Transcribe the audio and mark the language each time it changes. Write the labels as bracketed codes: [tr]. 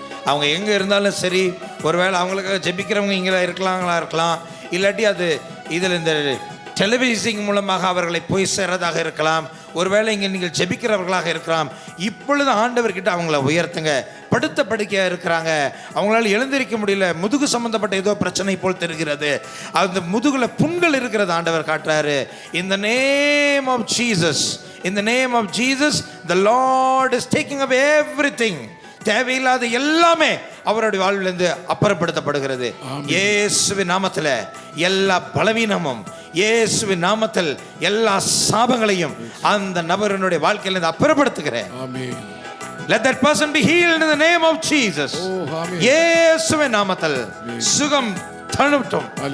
[ta] அவங்க எங்கே இருந்தாலும் சரி, ஒருவேளை அவங்களுக்காக ஜெபிக்கிறவங்க இங்கே இருக்கலாம், இல்லாட்டி அது இதில் இந்த டெலிவிஷன் மூலமாக அவர்களை போய் சேர்றதாக இருக்கலாம், ஒருவேளை இங்கே நீங்கள் ஜெபிக்கிறவர்களாக இருக்கலாம். இப்பொழுது ஆண்டவர்கிட்ட அவங்கள உயர்த்துங்க. படுத்த படுக்கையாக இருக்கிறாங்க, அவங்களால எழுந்திருக்க முடியல, முதுகு சம்பந்தப்பட்ட ஏதோ பிரச்சனை போல் தெரிகிறது, அந்த முதுகுல புண்கள் இருக்கிறது ஆண்டவர் காட்டுறாரு. [en] In the name of Jesus, in the name of Jesus, the Lord is taking away everything. [ta] தேவையில்லாத எல்லாமே அவருடைய வாழ்விலிருந்து அப்புறப்படுத்தப்படுகிறது. இயேசுவின் நாமத்தில் எல்லா பலவீனமும், இயேசுவின் நாமத்தில் எல்லா சாபங்களையும் அந்த நபரினுடைய வாழ்க்கையிலிருந்து அப்புறப்படுத்துகிறேன். ஆமென். [en] Let that person be healed in the name of Jesus. [ta] இயேசுவின் நாமத்தில் சுகம் தொடட்டும்.